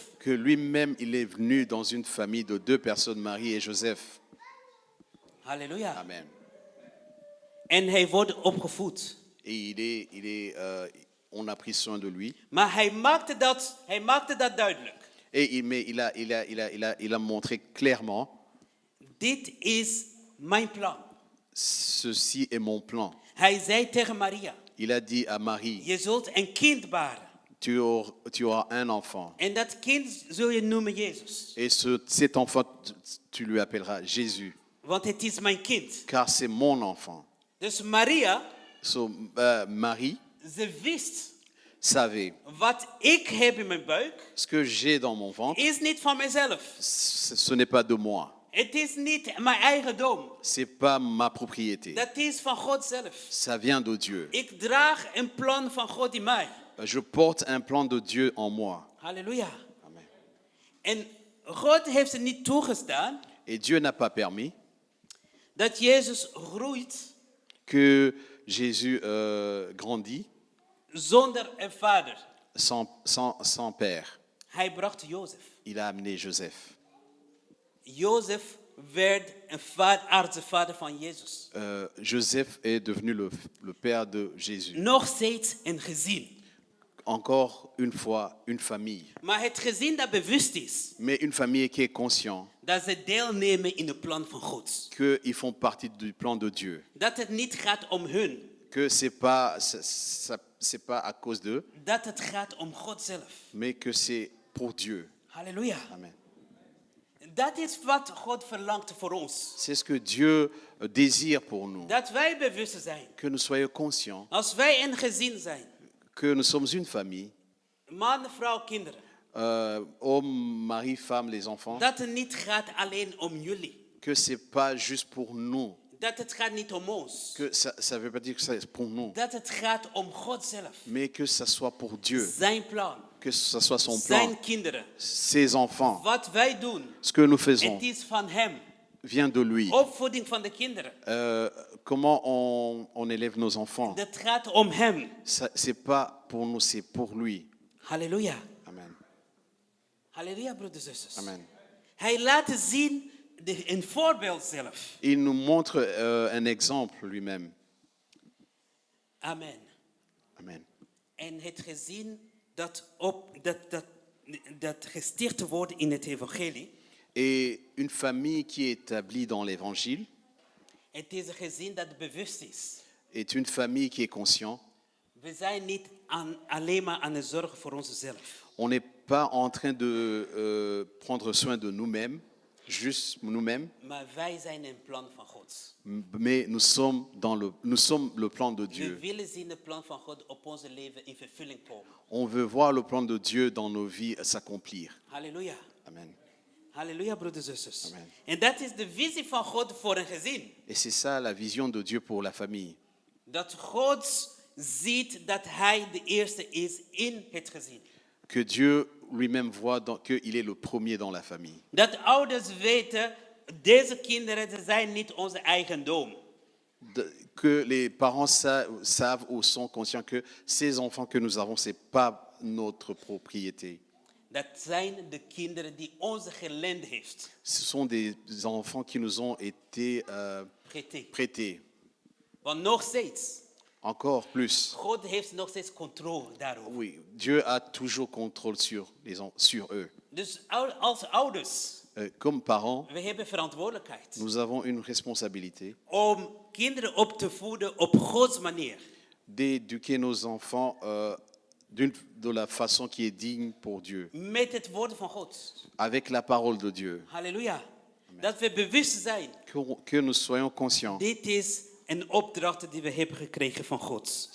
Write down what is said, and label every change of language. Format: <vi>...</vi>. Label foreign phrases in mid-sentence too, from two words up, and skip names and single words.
<fr>Que lui-même, il est venu dans une famille de deux personnes, Marie et Joseph.</fr> <nl>Halleluja. Amen. En hij wordt opgevoed.</nl> <fr>Et on a pris soin de lui.</fr> <nl>Maar hij maakte dat duidelijk.</nl> <fr>Et il a montré clairement,</fr> <nl>Dit is mijn plan.</nl> <fr>ceci est mon plan.</fr> <nl>Hij zei tegen Maria,</nl> <fr>Il a dit à Marie,</fr> <nl>je zult een kind baren.</nl> <fr>tu auras un enfant.</fr> <nl>En dat kind zul je noemen Jezus.</nl> <fr>Et cet enfant, tu lui appelleras Jésus,</fr> <nl>Want het is mijn kind.</nl> <fr>car c'est mon enfant.</fr> <nl>Dus Maria,</nl> <fr>So, Marie</fr> <nl>ze wist,</nl> <fr>savait,</fr> <nl>wat ik heb in mijn buik,</nl> <fr>ce que j'ai dans mon ventre,</fr> <nl>is niet van mezelf.</nl> <fr>ce n'est pas de moi.</fr> <nl>Het is niet mijn eigendom.</nl> <fr>C'est pas ma propriété.</fr> <nl>Dat is van God zelf.</nl> <fr>Ça vient de Dieu.</fr> <nl>Ik draag een plan van God in mij.</nl> <fr>Je porte un plan de Dieu en moi.</fr> <nl>Halleluja. Amen. En God heeft het niet toegestaan</nl> <fr>Et Dieu n'a pas permis</fr> <nl>dat Jezus groeit</nl> <fr>que Jésus grandit</fr> <nl>zonder een vader.</nl> <fr>sans père.</fr> <nl>Hij bracht Jozef.</nl> <fr>Il a amené Joseph.</fr> <nl>Jozef werd een aardse vader van Jezus.</nl> <fr>Joseph est devenu le père de Jésus.</fr> <nl>Nog steeds een gezin.</nl> <fr>Encore une fois, une famille.</fr> <nl>Maar het gezin dat bewust is</nl> <fr>Mais une famille qui est consciente</fr> <nl>dat ze deelnemen in het plan van God.</nl> <fr>qu'ils font partie du plan de Dieu.</fr> <nl>Dat het niet gaat om hun.</nl> <fr>Que c'est pas à cause d'eux,</fr> <nl>Dat het gaat om God zelf.</nl> <fr>mais que c'est pour Dieu.</fr> <nl>Halleluja. Amen. Dat is wat God verlangt voor ons.</nl> <fr>C'est ce que Dieu désire pour nous.</fr> <nl>Dat wij bewust zijn.</nl> <fr>Que nous soyons conscients</fr> <nl>Als wij een gezin zijn.</nl> <fr>que nous sommes une famille,</fr> <nl>Man, vrouw, kinderen.</nl> <fr>homme, mari, femme, les enfants,</fr> <nl>Dat het niet gaat alleen om jullie.</nl> <fr>que c'est pas juste pour nous,</fr> <nl>Dat het gaat niet om ons.</nl> <fr>que ça veut pas dire que c'est pour nous,</fr> <nl>Dat het gaat om God zelf.</nl> <fr>mais que ça soit pour Dieu,</fr> <nl>Zijn plan.</nl> <fr>que ça soit son plan,</fr> <nl>Zijn kinderen.</nl> <fr>ses enfants.</fr> <nl>Wat wij doen.</nl> <fr>Ce que nous faisons</fr> <nl>Het is van hem.</nl> <fr>vient de lui.</fr> <nl>Opvoeding van de kinderen.</nl> <fr>Comment on élève nos enfants,</fr> <nl>Dat gaat om hem.</nl> <fr>c'est pas pour nous, c'est pour lui.</fr> <nl>Halleluja. Amen. Halleluja, broeders en zusters. Amen. Hij laat zien een voorbeeld zelf.</nl> <fr>Il nous montre un exemple lui-même. Amen. Amen.</fr> <nl>En het gezin dat gesticht wordt in het evangelie.</nl> <fr>Et une famille qui est établie dans l'évangile</fr> <nl>Het is een gezin dat bewust is.</nl> <fr>est une famille qui est consciente.</fr> <nl>We zijn niet alleen maar aan het zorgen voor onszelf.</nl> <fr>On n'est pas en train de prendre soin de nous-mêmes, juste nous-mêmes,</fr> <nl>Maar wij zijn een plan van God.</nl> <fr>mais nous sommes le plan de</fr> <nl>We</nl> <fr>Dieu.</fr> <nl>willen zien het plan van God op onze leven in vervulling komen.</nl> <fr>On veut voir le plan de Dieu dans nos vies s'accomplir.</fr> <nl>Halleluja. Amen. Halleluja, broeders en zusters. Amen. En dat is de visie van God voor een gezin.</nl> <fr>Et c'est ça la vision de Dieu pour la famille.</fr> <nl>Dat God ziet dat hij de eerste is in het gezin.</nl> <fr>Que Dieu lui-même voit qu'il est le premier dans la famille.</fr> <nl>Dat ouders weten, deze kinderen ze zijn niet onze eigendom.</nl> <fr>Que les parents savent ou sont conscients que ces enfants que nous avons, ce n'est pas notre propriété.</fr> <nl>Dat zijn de kinderen die onze geleend heeft.</nl> <fr>Ce sont des enfants qui nous ont été prêtés.</fr> <nl>Want nog steeds,</nl> <fr>Encore plus.</fr> <nl>God heeft nog steeds controle daarover.</nl> <fr>Oui, Dieu a toujours contrôle sur eux.</fr> <nl>Dus als ouders,</nl> <fr>Comme parents,</fr> <nl>we hebben verantwoordelijkheid</nl> <fr>nous avons une responsabilité</fr> <nl>om kinderen op te voeden op Gods manier.</nl> <fr>d'éduquer nos enfants de la façon qui est digne pour Dieu,</fr> <nl>Met het woord van God.</nl> <fr>avec la parole de Dieu.</fr> <nl>Halleluja. Dat we bewust zijn.</nl> <fr>Que nous soyons conscients.</fr> <nl>Dit is een opdracht die we hebben gekregen van God.</nl>